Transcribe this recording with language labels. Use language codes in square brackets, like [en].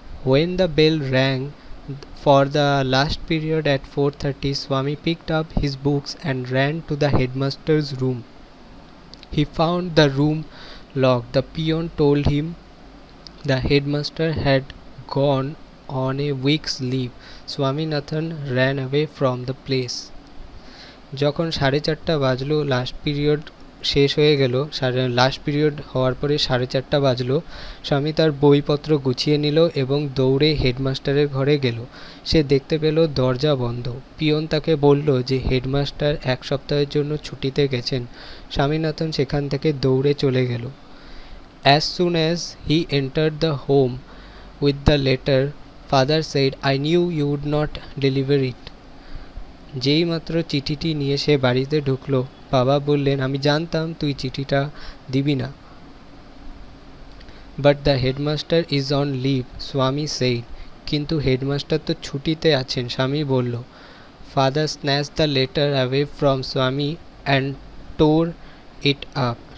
[en] When the bell rang for the last period at 4:30, Swami picked up his books and ran to the headmaster's room. He found the room locked. The peon told him the headmaster had gone on a week's leave. Swaminathan ran away from the place. [bn] যখন 4:30 বাজলো, last period শেষ হয়ে গেল, last period হওয়ার পরে 4:30 বাজলো, স্বামী তার বইপত্র গুছিয়ে নিল এবং দৌড়ে হেডমাস্টারের ঘরে গেল। সে দেখতে পেল দরজা বন্ধ। পিয়ন তাকে বলল যে হেডমাস্টার 1 সপ্তাহের জন্য ছুটিতে গেছেন। স্বামীনাথন সেখান থেকে দৌড়ে চলে গেল। [en] As soon as he entered the home with the letter, father said, I knew you would not deliver it. [bn] যেই মাত্র চিঠিটি নিয়ে সে বাড়িতে ঢুকলো, বাবা বললেন, আমি জানতাম তুই চিঠিটা দিবি না। [en] But the headmaster is on leave, Swami said. [bn] কিন্তু হেডমাস্টার তো ছুটিতে আছেন, স্বামী বলল। [en] Father snatch the letter away from স্বামী and টোর it up.